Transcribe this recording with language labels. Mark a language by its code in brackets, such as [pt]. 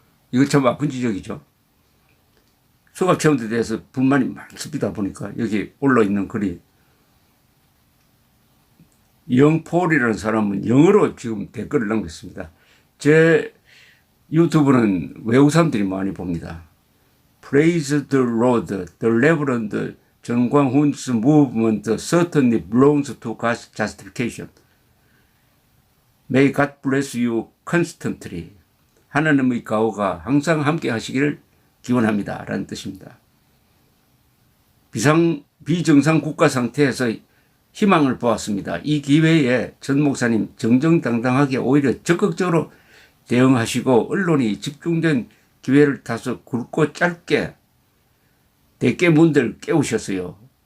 [ko] 이거 참 아픈 지적이죠. 수갑 채우는 데 대해서 불만이 많습니다. 보니까 여기 올라있는 글이, 영폴이라는 사람은 영어로 지금 댓글을 남겼습니다. 제 유튜브는 외국 사람들이 많이 봅니다. [en] Praise the Lord, the Reverend 전광훈's movement certainly belongs to God's justification. May God bless you constantly. [ko] 하나님의 가호가 항상 함께 하시기를 기원합니다. 라는 뜻입니다. 비정상 국가 상태에서 희망을 보았습니다. 이 기회에 전 목사님 정정당당하게 오히려 적극적으로 대응하시고 언론이 집중된 기회를 타서 굵고 짧게 대깨문들 깨우셨어요.